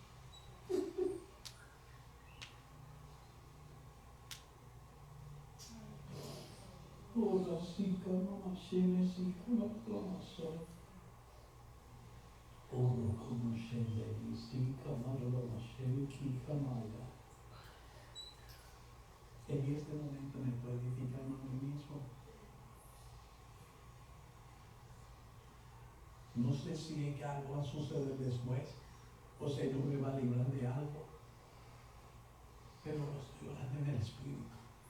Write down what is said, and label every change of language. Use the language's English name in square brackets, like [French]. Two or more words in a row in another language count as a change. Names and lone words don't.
[Spanish] Ora si kama shene si kama kama so. Ora kama shene si kama kama shene ki kama ya. En este momento me estoy edificando a mí mismo. No sé si es que algo va a suceder después o Señor me va a librar de algo, pero lo estoy orando en el Espíritu.